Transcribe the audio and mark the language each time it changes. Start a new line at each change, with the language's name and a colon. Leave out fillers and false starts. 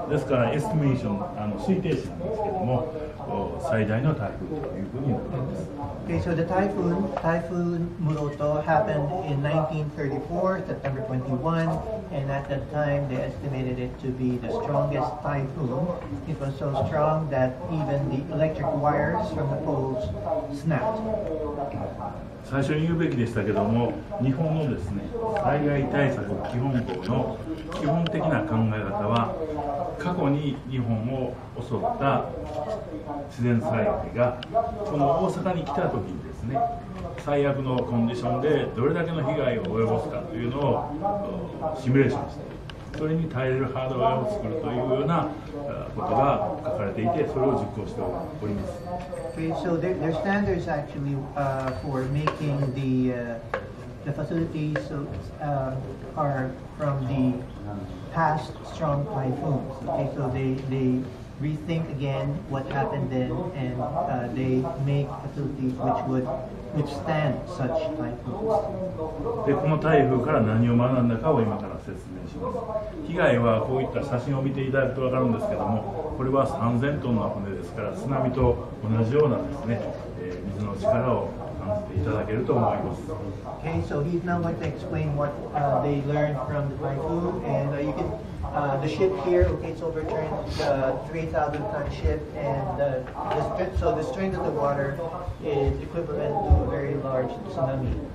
Japanese: ですからエスティメーション推定値なんですけども、最大の台風というふうになっています。
English: Okay, so the typhoon Muroto happened in 1934, September 21, and at that time they estimated it to be the strongest typhoon. It was so strong that even the electric wires from the poles snapped.
Japanese: 最初に言うべきでしたけども、日本のですね、災害対策基本法の基本的な考え方は、過去に日本を襲った自然災害がこの大阪に来た時にですね、最悪のコンディションでどれだけの被害を及ぼすかというのをシミュレーションして、それに耐えれるハードウェアを作るというようなことが書かれていて、それを実行しております。
English: Okay, so their standards actually for making the facilities are from the past strong typhoons. Okay, so they rethink again what happened then, and they make facilities which would withstand such typhoons.
Japanese: でこの台風から何を学んだかを今から説明します。被害はこういった写真を見ていただくと分かるんですけども、これは3000トンの船ですから、津波と同じようなですね、水の力を感じていただけると思います。
English: Okay, so he's now going to explain what they learned from the typhoon, and you can the ship here. Okay, it's overturned, 3,000-ton ship, and so the strength of the water is equivalent to a very large tsunami.